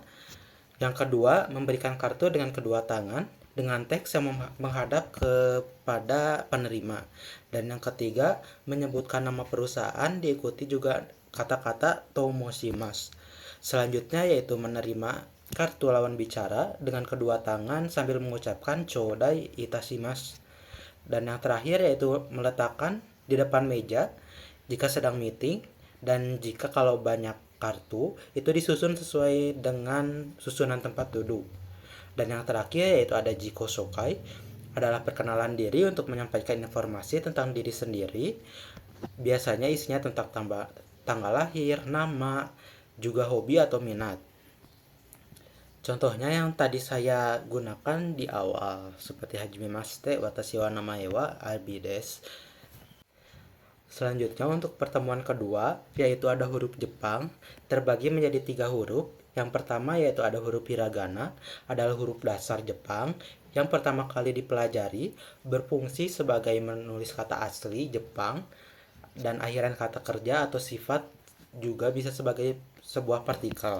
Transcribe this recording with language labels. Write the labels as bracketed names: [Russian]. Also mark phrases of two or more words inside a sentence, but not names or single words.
[Indonesian] Yang kedua, memberikan kartu dengan kedua tangan dengan teks yang menghadap kepada penerima. Dan yang ketiga, menyebutkan nama perusahaan diikuti juga kata-kata tomoshimasu. Selanjutnya yaitu menerima kartu lawan bicara dengan kedua tangan sambil mengucapkan [Japanese] chodai itashimasu. [Indonesian] Dan yang terakhir yaitu meletakkan di depan meja jika sedang meeting, dan jika kalau banyak kartu itu disusun sesuai dengan susunan tempat duduk. Dan yang terakhir yaitu ada [Japanese] jiko shokai, [Indonesian] adalah perkenalan diri untuk menyampaikan informasi tentang diri sendiri. Biasanya isinya tentang tanggal lahir, nama, juga hobi atau minat. Contohnya yang tadi saya gunakan di awal, seperti [Japanese] hajimemashite, watashi wa namae wa Albi desu. [Indonesian] Selanjutnya untuk pertemuan kedua, yaitu ada huruf Jepang, terbagi menjadi 3 huruf. Yang pertama yaitu ada huruf hiragana, adalah huruf dasar Jepang, yang pertama kali dipelajari, berfungsi sebagai menulis kata asli Jepang, dan akhiran kata kerja atau sifat juga bisa sebagai sebuah partikel.